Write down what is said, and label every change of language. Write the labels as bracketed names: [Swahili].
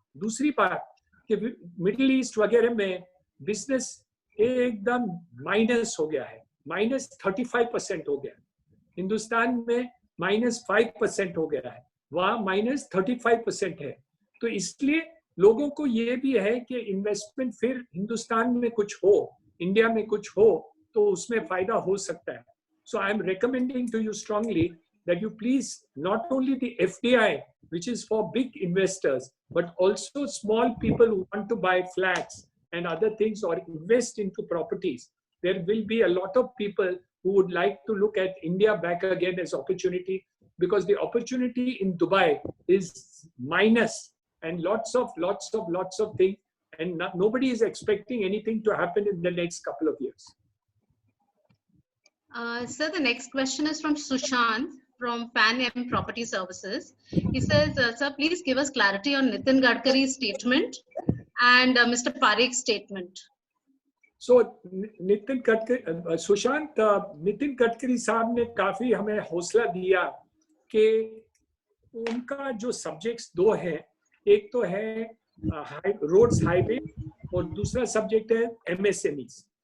[Hindi] दूसरी बात कि मिडिल ईस्ट वगैरह में बिजनेस एकदम माइनस हो गया है, -35% हो गया। हिंदुस्तान में -5% हो गया है, वहाँ -35% है। तो इसलिए लोगों को ये भी है कि इन्वेस्टमेंट फिर हिंदुस्तान में कुछ हो, इंडिया में कुछ हो तो उसमें फायदा हो सकता है। [English] So I am recommending to you strongly that you please not only the FDI, which is for big investors, but also small people who want to buy flats and other things or invest into properties. There will be a lot of people who would like to look at India back again as opportunity, because the opportunity in Dubai is minus and lots of things, and nobody is expecting anything to happen in the next couple of years. Sir, the next question is from Sushant from Pan Am Property Services. He says, sir, please give us clarity on Nitin Gadkari's statement and Mr. Parikh's statement. [Hindi] So, Nitin Gadkari, Sushant, Nitin Gadkari साहब ने काफी हमें हौसला दिया कि उनका जो subjects दो है, एक तो है रोड्स हाईवे और दूसरा सब्जेक्ट है एमएसएमईज।